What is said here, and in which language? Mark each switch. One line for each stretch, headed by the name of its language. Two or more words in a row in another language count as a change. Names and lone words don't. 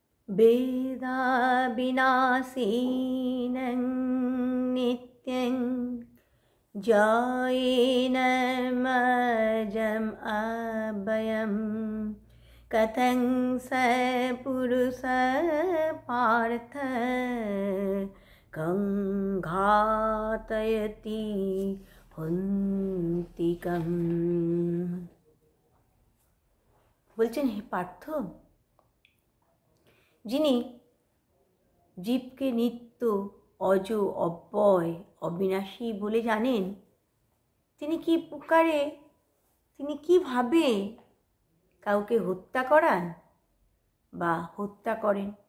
Sanskrit: वेदाविनाशिनं नित्यं जायेनमजम् अभयं कथं स पुरुषः पार्थ कं घातयति हन्तिकम्।
Bangla: বলছেন, হে পার্থ, যিনি জীবকে নিত্য, অজ, অব্যয়, অবিনাশী বলে জানেন, তিনি কি প্রকারে, তিনি কিভাবে কাউকে হত্যা করান বা হত্যা করেন?